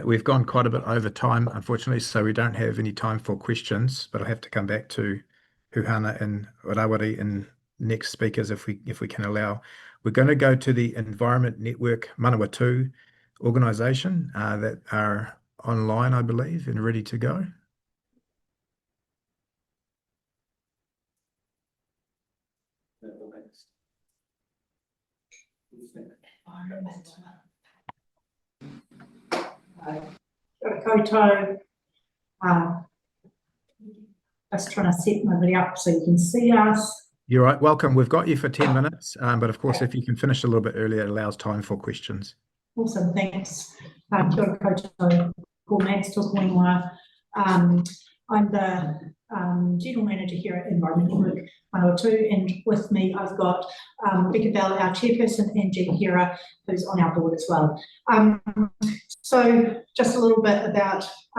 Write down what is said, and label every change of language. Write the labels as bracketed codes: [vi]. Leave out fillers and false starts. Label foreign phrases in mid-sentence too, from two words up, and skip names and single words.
[en] We've gone quite a bit over time, unfortunately, so we don't have any time for questions, but I'll have to come back to Huhana and Rawari and next speakers if we can allow. We're going to go to the Environment Network Manawatu organisation that are online, I believe, and ready to go. [mi] Kia koutou. [en] Just trying to set my video up so you can see us. You're right. Welcome. We've got you for 10 minutes, but of course, if you can finish a little bit earlier, it allows time for questions. Awesome, thanks. [mi] Kia ora koutou. Ko Max to Whenua. [en] I'm the General Manager here at Environment Network Manawatu, and with me I've got Rebecca Bell, our Chairperson, and Jean Hera, who's on our board as well. So just a little bit about us.